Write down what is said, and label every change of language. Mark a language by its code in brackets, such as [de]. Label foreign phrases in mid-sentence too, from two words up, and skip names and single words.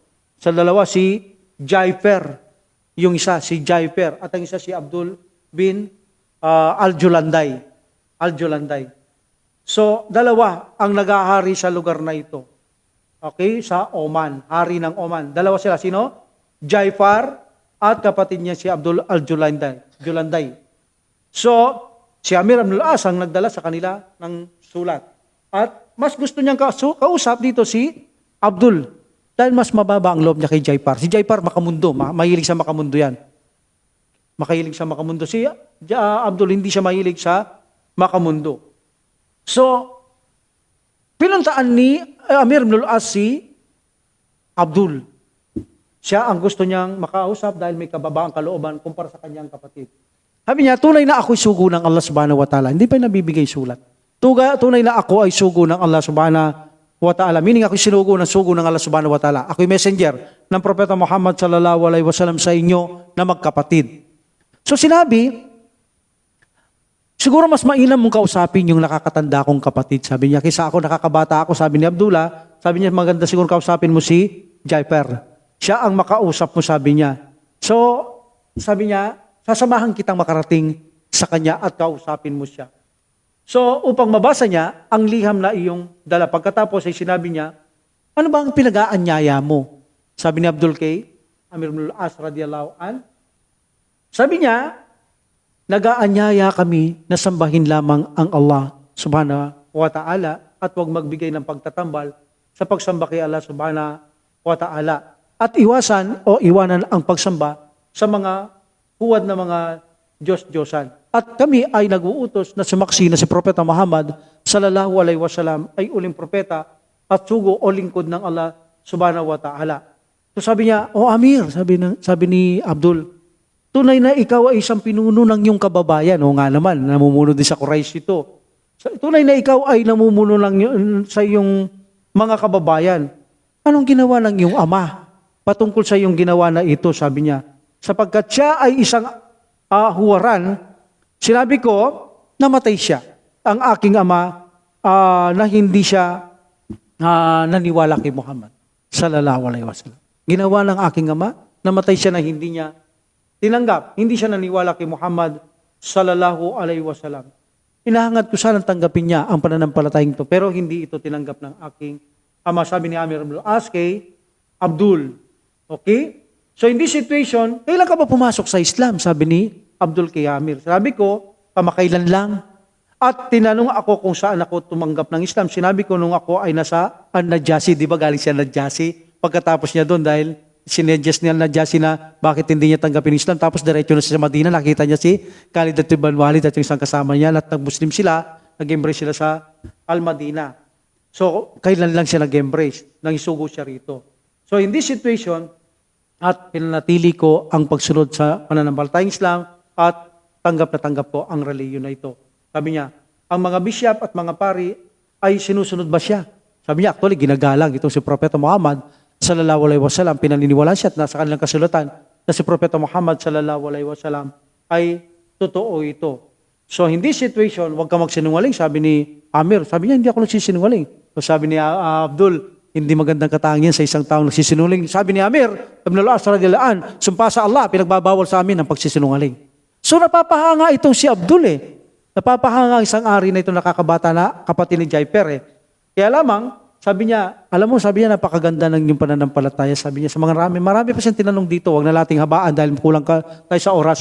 [tl] Sa dalawa, si Jaifer. Yung isa, si Jaifer. At ang isa, si Abdul bin Al-Julanday. So, dalawa ang nagahari sa lugar na ito. Okay? Sa Oman. Hari ng Oman. Dalawa sila. Sino? Jaifer at kapatid niya si Abdul Al-Julanday. So, si Amir bin Al-As ang nagdala sa kanila ng sulat. At mas gusto niyang kausap dito si Abdul. Dahil mas mababa ang loob niya kay Jaifer. Si Jaifer makamundo, mahilig sa makamundo yan. Mahilig sa makamundo. Si Abdul hindi siya mahilig sa makamundo. So, pinuntaan ni Amir bin Al-As si Abdul. Siya ang gusto niyang makausap dahil may kababaang kalooban kumpara sa kanyang kapatid. Sabi niya, tunay na ako'y sugo ng Allah [ar] سبحانه وتعالى. [tl] Hindi pa nabibigay sulat. Tunay na ako ay sugo ng Allah [ar] سبحانه وتعالى. [tl] Meaning ako'y sugo ng Allah [ar] سبحانه وتعالى. [tl] Ako'y messenger ng Propeta Muhammad [ar] صلى الله عليه وسلم [tl] sa inyo na magkapatid. So sinabi, siguro mas mainam mong kausapin yung nakakatanda kong kapatid. Sabi niya, kaysa ako nakakabata ako, sabi ni Abdullah, sabi niya, maganda siguro kausapin mo si Jaiper. Siya ang makausap mo, sabi niya. So, sabi niya, sasamahan kitang makarating sa kanya at kausapin mo siya. So, upang mabasa niya, ang liham na iyong dala. Pagkatapos ay sinabi niya, ano ba ang pinag-aanyaya mo? Sabi ni Abdul Kay, [ar] Amir ibn al-As رضي الله عن. [tl] Sabi niya, nag-aanyaya kami na sambahin lamang ang Allah [ar] سبحانه وتعالى [tl] at huwag magbigay ng pagtatambal sa pagsamba kay Allah [ar] سبحانه وتعالى. [tl] At iwasan o iwanan ang pagsamba sa mga huwad na mga Diyos-Diyosan. At kami ay nag-uutos na sumaksi na si Propeta Muhammad [ar] صلى الله عليه وسلم [tl] ay uling propeta at sugo o lingkod ng Allah [ar] سبحانه وتعالى. [tl] So sabi niya, Amir, sabi ni Abdul, tunay na ikaw ay isang pinuno ng iyong kababayan. O nga naman, namumuno din sa Quraysh ito. Tunay na ikaw ay namumuno sa iyong mga kababayan. Anong ginawa ng iyong ama? Patungkol sa iyong ginawa na ito, sabi niya. Sapagkat siya ay isang huwaran, sinabi ko, namatay siya. Ang aking ama na hindi siya naniwala kay Muhammad [ar] صلى الله عليه وسلم. [tl] Ginawa ng aking ama, namatay siya na hindi niya tinanggap. Hindi siya naniwala kay Muhammad [ar] صلى الله عليه وسلم. [tl] Inahangad ko sanang tanggapin niya ang pananampalatayang ito, pero hindi ito tinanggap ng aking ama. Sabi ni Amir ibn al-As kay Abdul. Okay? [en] So in this situation, [tl] kailan ka ba pumasok sa Islam? Sabi ni Abdul kay Amir. Sabi ko, kamakailan lang. At tinanong ako kung saan ako tumanggap ng Islam. Sinabi ko nung ako ay nasa An-Najasi. Di ba galing siya Najasi? Pagkatapos niya doon dahil sinedyas niya Najasi na bakit hindi niya tanggapin Islam. Tapos diretso na siya sa Madina. Nakita niya si Khalid at Ibn Walid at yung isang kasama niya. At nag-Muslim sila. Nag-embrace sila sa Al-Madina. So, kailan lang siya nag-embrace? Nangisugo siya rito. [en] So in this situation, [tl] at pinanatili ko ang pagsunod sa pananampalatayang Islam at tanggap na tanggap ko ang reliyon na ito. Sabi niya, ang mga bishop at mga pari ay sinusunod ba siya? Sabi niya, actually, ginagalang itong si Propeta Muhammad [ar] صلى الله عليه وسلم, [tl] pinaniniwalaan siya at nasa kanilang kasulatan na si Propeta Muhammad [ar] صلى الله عليه وسلم [tl] ay totoo ito. [en] So, in this situation, [tl] huwag ka magsinungaling, sabi ni Amir. Sabi niya, hindi ako nagsisinungaling. So, sabi ni Abdul, hindi magandang katangian sa isang taong nagsisinungaling. Sabi ni Amir, ibn al-As [ar] رضي الله عن, [tl] sumpa sa Allah, pinagbabawal sa amin ang pagsisinungaling. So napapahanga itong si Abdul Napapahanga ang isang ari na ito nakakabata na kapatid ni Jaiper Kaya lamang, sabi niya, alam mo, sabi niya, napakaganda ng yung pananampalataya. Sabi niya, sa mga marami pa siyang tinanong dito, wag na nating habaan dahil kulang tayo sa oras.